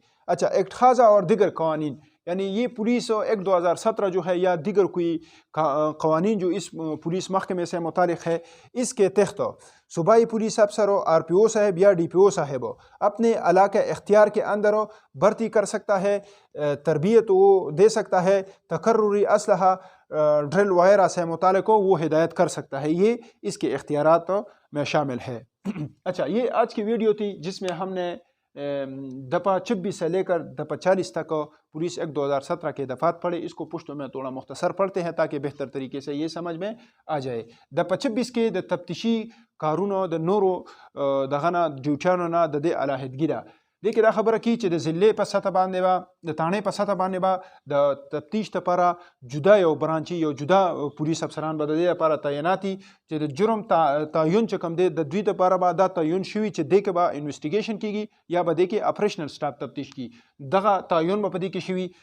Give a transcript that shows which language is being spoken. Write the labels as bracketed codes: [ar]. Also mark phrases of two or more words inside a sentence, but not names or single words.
[ur] اچھا، ایکٹ خاصہ اور دیگر قوانین، یعنی یہ پولیس ایکٹ 2017 جو ہے یا دیگر کوئی قوانین جو اس پولیس محکمے سے متعلق ہے، اس کے تحت صوبائی پولیس افسر ہو، آر پی او صاحب یا ڈی پی او صاحب ہو، اپنے علاقہ اختیار کے اندر بھرتی کر سکتا ہے، تربیت وہ دے سکتا ہے، تقرری اسلحہ ڈرل وغیرہ سے متعلق ہو وہ ہدایت کر سکتا ہے، یہ اس کے اختیارات میں شامل ہے۔ اچھا، یہ آج کی ویڈیو تھی جس میں ہم نے دفعہ 26 سے لے کر دفعہ 40 تک پولیس ایکٹ 2017 کے دفعات پڑھے، اس کو پشتوں میں تھوڑا مختصر پڑھتے ہیں تاکہ بہتر طریقے سے یہ سمجھ میں آ جائے۔ [ps] دفعہ 26 کے د تفتیشی کارونو د نورو دغنا ډیوټیانو نه د دې علاحدګي ده. دې کې دا خبره کی چې د ضلع په سطح باندې به د تانې په سطح باندې به د تفتیش لپاره جدا یو برانچي یو جدا پولیس افسران به د دې لپاره تعیناتي چې د جرم تعین چې کوم دی د دوی لپاره به دا تعین شوي چې دې کې به انویسټیګیشن کیږي یا به دې کې [en] operational staff [ps] تفتیش کی دغه تعین به په دې کې شوي.